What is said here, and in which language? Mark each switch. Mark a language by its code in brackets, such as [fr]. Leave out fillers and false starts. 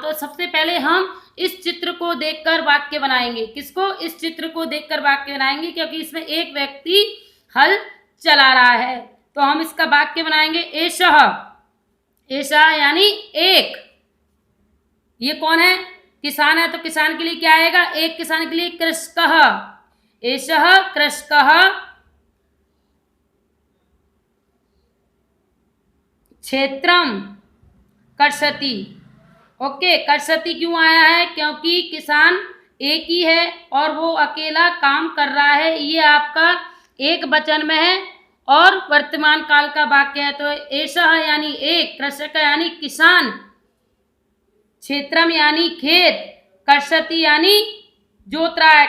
[hi] तो सबसे पहले हम इस चित्र को देखकर वाक्य बनाएंगे। किसको? इस चित्र को देखकर वाक्य बनाएंगे, क्योंकि इसमें एक व्यक्ति हल चला रहा है। तो हम इसका वाक्य बनाएंगे एषः, एषः यानी एक। ये कौन है? किसान है, तो किसान के लिए क्या आएगा? एक किसान के लिए [sa] कृषकः, एषः कृषकः क्षेत्रम कर्षति। [hi] ओके, कर्षति क्यों आया है? क्योंकि किसान एक ही है और वो अकेला काम कर रहा है। ये आपका एक वचन में है और वर्तमान काल का वाक्य है। तो एषः यानी एक, कृषक यानी किसान, क्षेत्रम यानी खेत, कर्षति यानी जोत रहा है।